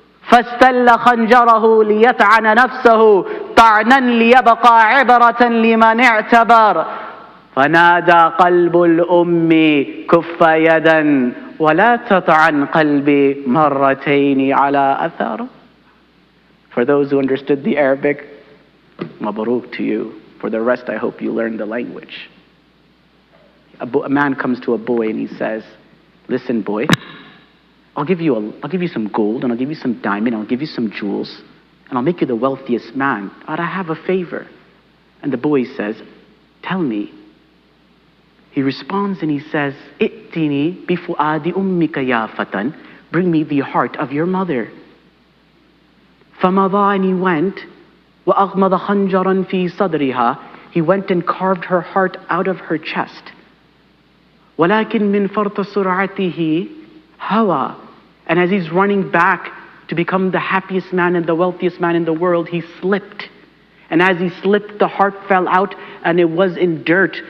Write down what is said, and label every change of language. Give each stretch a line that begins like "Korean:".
Arabic: فاستل خنجره ليطعن نفسه طعنا ليبقى عبرة لمن اعتبر فنادى قلب الأم كف يدا ولا تطعن قلبي مرتين على أثر.
English: For those who understood the Arabic, mabarook to you. For the rest, I hope you learn the language. A man comes to a boy and he says, listen, boy, I'll give you some gold, and I'll give you some diamond, and I'll give you some jewels, and I'll make you the wealthiest man. But I have a favor. And the boy says, tell me. He responds and he says,
Arabic: I'tini bifu'adi ummika ya fatan.
English: Bring me the heart of your mother.
Arabic: فَمَضَى,
English: and he went,
Arabic: وَأَغْمَضَ خَنْجَرًا فِي صَدْرِهَا.
English: He went and carved her heart out of her chest.
Arabic: وَلَكِنْ مِنْ فَرْطَ سُرْعَتِهِ هَوَى.
English: And as he's running back to become the happiest man and the wealthiest man in the world, he slipped. And as he slipped, the heart fell out and it was in dirt.